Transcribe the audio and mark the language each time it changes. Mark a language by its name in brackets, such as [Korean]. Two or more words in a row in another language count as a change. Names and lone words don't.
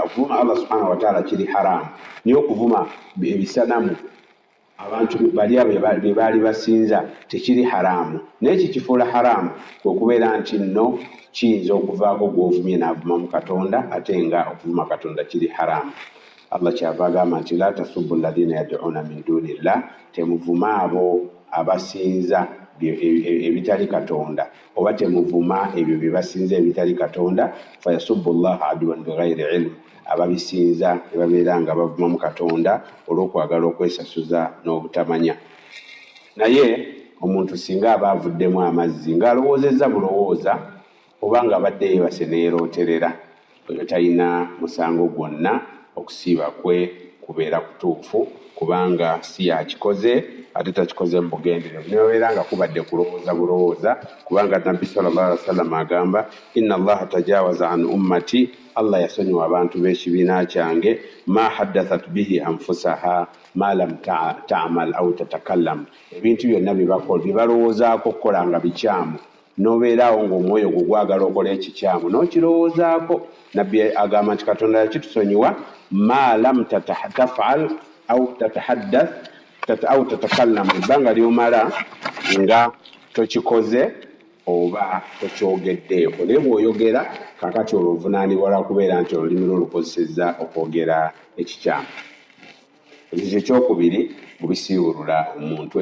[Ganda] Okuvuma [Arabic] الله سبحانه وتعالى [Ganda] kiri haraamu, naye okuvuma ebisanamu abantu bali abo bye baali basinza tekiri haraamu. Naye kikifuula haraamu kwe kubeera nti nno kiyinza okuvaako gw'ovumye n'avuma mu Katonda ate nga okuvuma Katonda kiri haraamu. Allah kyava agamba nti [Arabic] لا تسبوا الذين يدعون من دون الله, [Ganda] temuvuma abo abasinza ebitali Katonda, oba temuvuma ebyo bye basinza ebitali Katonda. [Arabic] فيسبوا الله عدوا بغير علم, [Ganda] ababisinza ne babeera nga bavuma mu Katonda olw'okwagala okwesasuza n'obutamanya. Naye omuntu singa aba avuddemu amazzi ng'alowoozezza bulowooza oba nga abadde yeebase neerooterera, oyo talina musango gwonna, okusiiba kwe kubeera kutuufu kubanga si yakikoze ate takikoze mu bugenderevu, nebabeera nga kubadde kulowooza bulowooza kubanga nabbi [Arabic] صلى الله عليه وسلم [Ganda] agamba [Arabic] إن الله تجاوز عن أمتي, [Ganda] Allah yasonyiwa abantu b'ekibiina kyange [Arabic] ما حدثت به أنفسها ما لم تعمل أو تتكلم, [Ganda] ebintu byonna bye balowoozaako okukola nga bikyamu n'obeeraawo ng'omwoyo gwo gwagala okola ekikyamu n'okirowoozaako. Nabbi agamba nti Katonda yakitusonyiwa [Arabic] ما لم تفعل أو تتحدث أو تتكلم, [Ganda] ebbanga ly'omala nga tokikoze oba tokyogeddeeko. Naye bw'oyogera kakati olwo ovunaanibwa lwa kubeera nti olulimi lwo lukozesezza okwogera ekikyamu. Ekyo ekyokubiri mu bisiibulula omuntu.